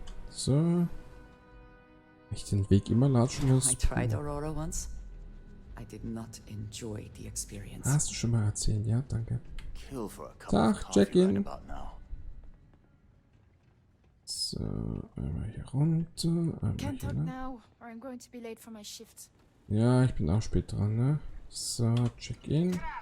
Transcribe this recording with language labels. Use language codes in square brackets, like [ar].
[de] So. Ich den Weg immer latschen muss. [en] I tried Aurora once. I did not enjoy the experience. [de] Hast du schon mal erzählt, ja, danke. Tag, Check-in. So, einmal hier runter, einmal hier lang. Ja, ich bin auch spät dran, ne? So, Check-in.